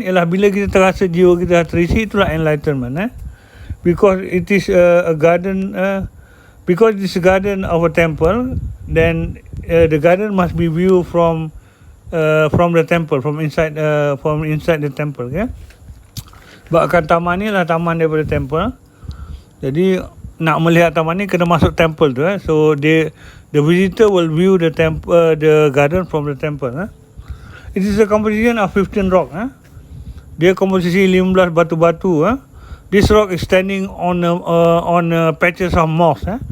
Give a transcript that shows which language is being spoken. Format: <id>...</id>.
<ms>Ialah bila kita terasa jiwa kita terisi, itulah enlightenment.</ms> <en>Because it is a garden, because it is a garden of a temple, then the garden must be viewed from the temple, from inside the temple.</en> <ms>Bahkan taman ni lah taman daripada temple. Jadi nak melihat taman ni kena masuk temple tu.</ms> <en>So the visitor will view the garden from the temple. It is a composition of 15 rock.</en> <ms>Dia komposisi 15 batu-batu.</ms> <en>This rock is standing on patches of moss.</en>